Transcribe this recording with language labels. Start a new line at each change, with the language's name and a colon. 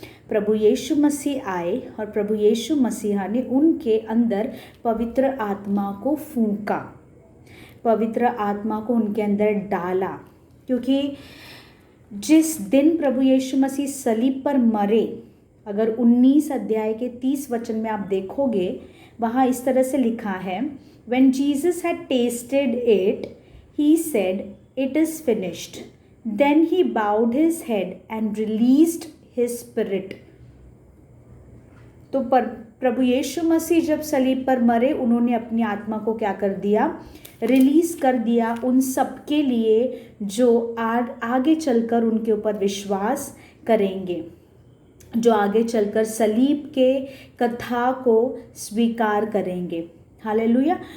Hindi: प्रभु यीशु मसीह आए और प्रभु यीशु मसीहा ने उनके अंदर पवित्र आत्मा को फूंका, पवित्र आत्मा को उनके अंदर डाला, क्योंकि जिस दिन प्रभु यीशु मसीह सलीब पर मरे, अगर 19 अध्याय के 30 वचन में आप देखोगे, वहाँ इस तरह से लिखा है,
English: When Jesus had tasted it, he said, "It is finished." Then he bowed his head and released his spirit.
Hindi: तो प्रभु यीशु मसीह जब सलीब पर मरे, उन्होंने अपनी आत्मा को क्या कर दिया? रिलीज कर दिया उन सब के लिए जो आगे चलकर उनके ऊपर विश्वास करेंगे, जो आगे चलकर सलीब के कथा को स्वीकार करेंगे। हालेलुया।